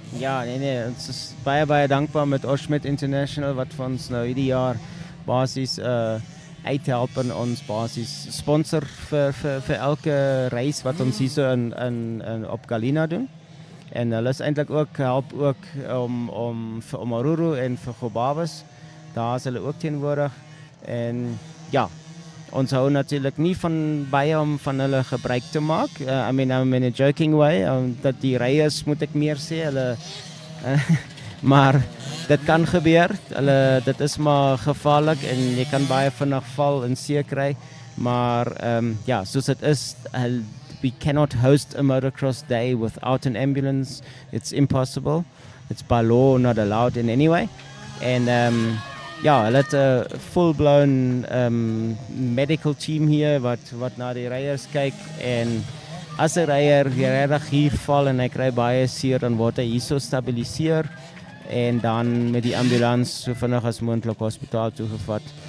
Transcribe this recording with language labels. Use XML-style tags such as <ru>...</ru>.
<af>Ja, nee, ons is baie dankbaar met Oshmet International wat vir ons nou hierdie jaar basies uithelp en ons basies sponsor vir elke reis wat ons hier so in op Gallina doen. En hulle is eintlik ook help ook om vir Omaruru en vir Gobabas. Daar is hulle ook teenwoordig. En ja, ons hou natuurlijk nie van baie om van hulle gebruik te maak.</af> <en>I mean, I'm in a joking way.</en> <af>Dat die ryers, moet ek meer sê, hulle... maar dit kan gebeur. Dit is maar gevaarlik en jy kan baie vinnig val en seer kry. Maar ja, soos het is,</af> <en>we cannot host a motocross day without an ambulance. It's impossible. It's by law not allowed in any way.</en> <af>En ja, hulle het 'n</af> <en>full-blown medical team</en> <af>hier wat na die ryers kyk, en as 'n ryer regtig hier val en hy kry baie seer, dan word hy hierso stabiliseer en dan met die ambulans so vinnig as moontlik hospitaal toegevat.</af>